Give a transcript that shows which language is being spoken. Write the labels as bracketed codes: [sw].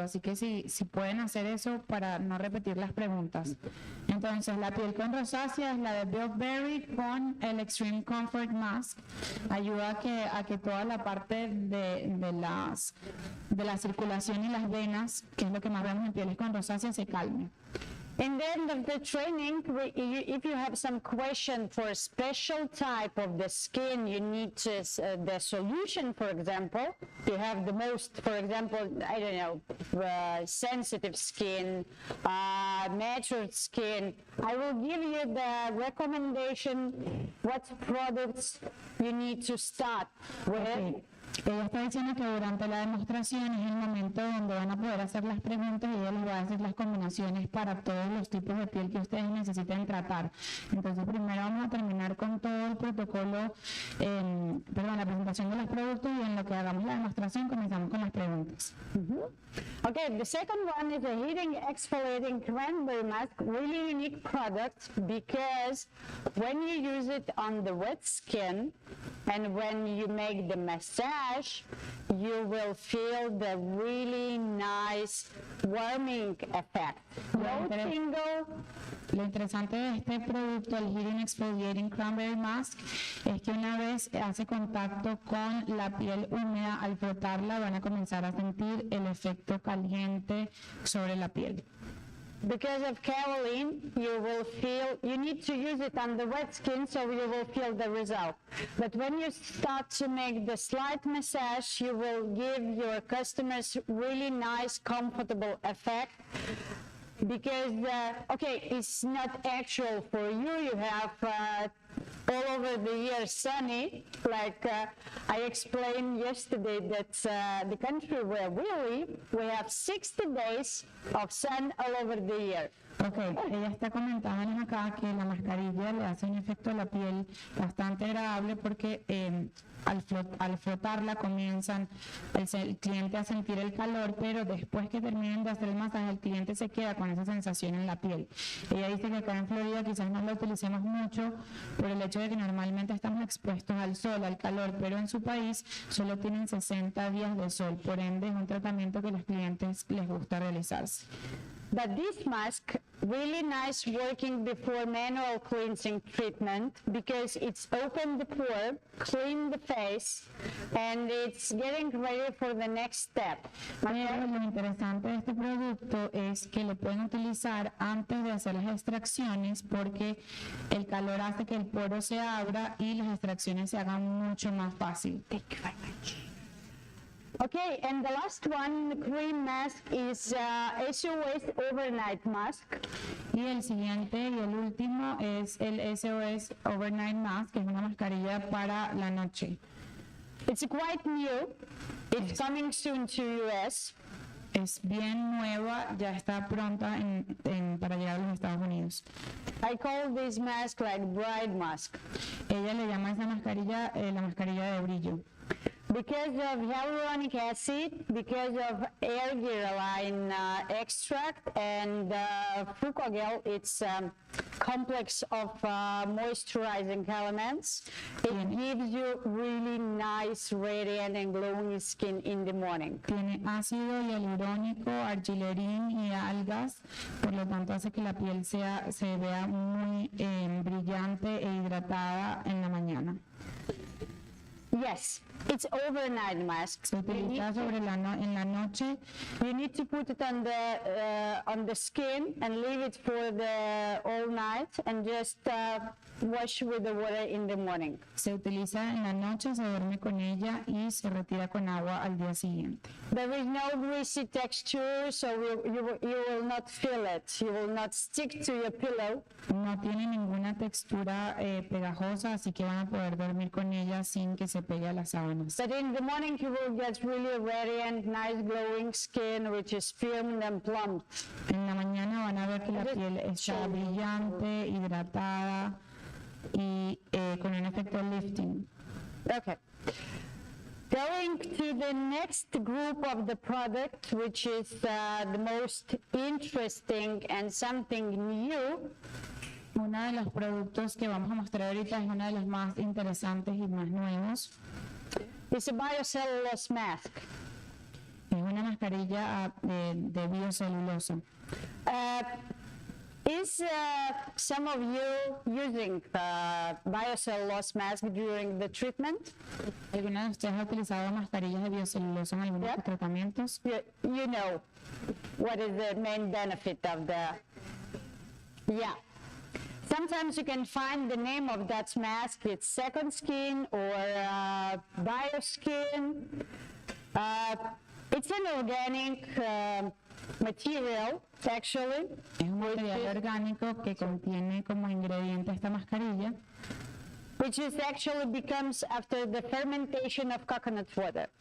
[es] Así que si pueden hacer eso para no repetir las preguntas. Entonces, la piel con rosácea es la de bilberry con el Extreme Comfort Mask. Ayuda a que toda la parte de la circulación y las venas, que es lo que más vemos en pieles con rosácea, se calme. [en] In the end of the training, if you have some question for a special type of the skin, you need the solution, for example. You have the most, for example, I don't know, sensitive skin, matured skin. I will give you the recommendation, what products you need to start with. Okay. [es] Ella está diciendo que durante la demostración es el momento donde van a poder hacer las preguntas y ella les va a hacer las combinaciones para todos los tipos de piel que ustedes necesiten tratar. Entonces, primero vamos a terminar con todo el protocolo, la presentación de los productos, y en lo que hagamos la demostración comenzamos con las preguntas. [en] Okay, the second one is a heating exfoliating cranberry mask, really unique product because when you use it on the wet skin and when you make the massage, you will feel the really nice warming effect. No tingle. [es] Lo interesante de este producto, el Heating Exfoliating Cranberry Mask, es que una vez hace contacto con la piel húmeda, al frotarla van a comenzar a sentir el efecto caliente sobre la piel. [en] Because of kaolin, you need to use it on the wet skin so you will feel the result. But when you start to make the slight massage, you will give your customers really nice, comfortable effect. Because, it's not actual for you. You have all over the year sunny. Like I explained yesterday that the country where we live, we have 60 days of sun all over the year. [es] Ok, ella está comentándonos acá que la mascarilla le hace un efecto a la piel bastante agradable porque al frotarla comienzan el cliente a sentir el calor, pero después que terminen de hacer el masaje, el cliente se queda con esa sensación en la piel. Ella dice que acá en Florida quizás no lo utilicemos mucho por el hecho de que normalmente estamos expuestos al sol, al calor, pero en su país solo tienen 60 días de sol, por ende es un tratamiento que a los clientes les gusta realizarse. [en] But this mask, really nice working before manual cleansing treatment because it's open the pore, clean the face, and it's getting ready for the next step. [es] Pero lo interesante de este producto es que lo pueden utilizar antes de hacer las extracciones porque el calor hace que el poro se abra y las extracciones se hagan mucho más fácil. [en] Thank you very much. Okay, and the last one, the cream mask, is SOS Overnight Mask. [es] Y el siguiente y el último es el SOS Overnight Mask, que es una mascarilla para la noche. [en] It's quite new. It's coming soon to US. [es] Es bien nueva, ya está pronta para llegar a los Estados Unidos. [en] I call this mask like bride mask. [es] Ella le llama a esa mascarilla la mascarilla de brillo. [en] Because of hyaluronic acid, because of arginine extract, and fucogel, it's a complex of moisturizing elements. It gives you really nice, radiant and glowing skin in the morning. [es] Tiene ácido hialurónico, argilerín y algas, por lo tanto hace que la piel se vea muy brillante e hidratada en la mañana. [en] Yes, it's overnight mask. [es] Se utiliza en la noche. [en] You need to put it on the skin and leave it for the all night and just wash with the water in the morning. [es] Se utiliza en la noche, se duerme con ella y se retira con agua al día siguiente. [en] There is no greasy texture, so you will not feel it. You will not stick to your pillow. [es] No tiene ninguna textura pegajosa, así que van a poder dormir con ella sin que se pegue a las sábanas. [en] But in the morning you will get really radiant, nice glowing skin which is firm and plump. [es] En la mañana van a ver que la piel está brillante, hidratada y con un efecto lifting. [en] Okay. Going to the next group of the product, which is the most interesting and something new. [es] Uno de los productos que vamos a mostrar ahorita es uno de los más interesantes y más nuevos. [en] It's a biocellulose mask. [es] Es una mascarilla de biocelulosa. [en] Is some of you using biocellulose mask during the treatment? [es] ¿Alguna de ustedes ha utilizado mascarillas de biocelulosa en algunos de sus tratamientos? [en] You know what is the main benefit of the... Yeah. Sometimes you can find the name of that mask. It's Second Skin or Bioskin. It's an organic material, actually. [es] Es un material orgánico que contiene como ingrediente esta mascarilla, [en] which is actually becomes after the fermentation of coconut water.